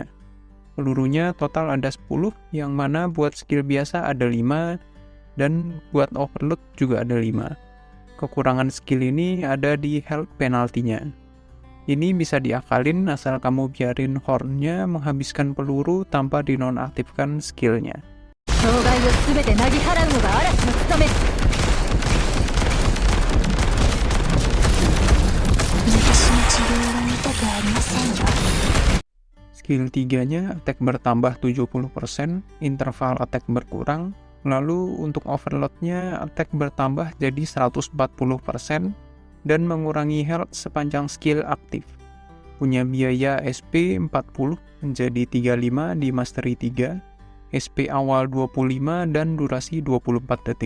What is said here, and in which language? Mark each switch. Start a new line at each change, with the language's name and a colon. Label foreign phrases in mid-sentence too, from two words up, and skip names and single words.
Indonesian: Pelurunya total ada 10, yang mana buat skill biasa ada 5, dan buat overload juga ada 5. Kekurangan skill ini ada di
English: health penalty-
Indonesian: nya. Ini bisa diakalin asal kamu biarin horn-nya menghabiskan peluru tanpa dinonaktifkan skill-nya.
Japanese: 障害をすべてなぎ払うのが嵐の務め。私の治療は見たくありませんよ。
Indonesian: Skill 3-nya attack bertambah 70%,
English: interval attack
Indonesian: berkurang, lalu untuk overload-nya attack bertambah jadi 140%, dan mengurangi health sepanjang skill aktif. Punya biaya SP 40 menjadi 35 di Mastery 3, SP awal 25 dan durasi 24 detik.